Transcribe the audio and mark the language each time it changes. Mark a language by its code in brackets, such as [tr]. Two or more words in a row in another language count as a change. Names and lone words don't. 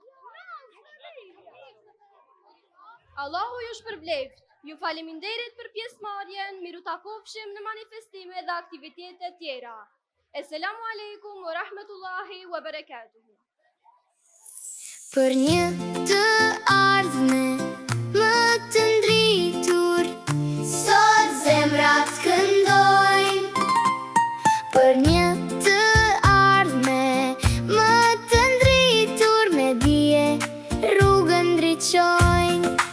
[sq] Allahu ju shpërbleft. Ju faleminderit për pjesëmarrjen, miru takofshim në manifestime dhe aktivitete tjera. [ar] السلام عليكم ورحمة الله وبركاته. [sq] Për një të ardhme më të ndritur, sot zemrat këndojnë. Për një të ardhme më të ndritur, me dije rrugën ndriçojnë.